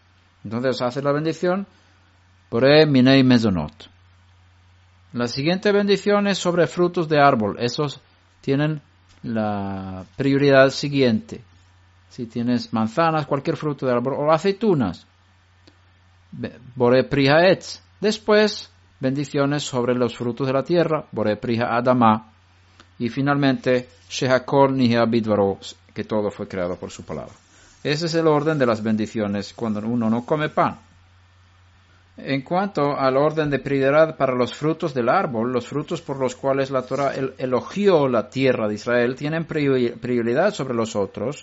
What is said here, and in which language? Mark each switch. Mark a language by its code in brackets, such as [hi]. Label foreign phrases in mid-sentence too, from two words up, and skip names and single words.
[es] Entonces, haces la bendición, [he] בורא מיני מזונות. [es] La siguiente bendición es sobre frutos de árbol. Esos tienen la prioridad siguiente. Si tienes manzanas, cualquier fruto de árbol, o aceitunas, [he] בורא פרי העץ. [es] Después, bendiciones sobre los frutos de la tierra, [he] בורא פרי האדמה. [es] Y finalmente, [he] שהכל נהיה בדברו, [es] que todo fue creado por su palabra. Ese es el orden de las bendiciones cuando uno no come pan. En cuanto al orden de prioridad para los frutos del árbol, los frutos por los cuales la Torah elogió la tierra de Israel tienen prioridad sobre los otros.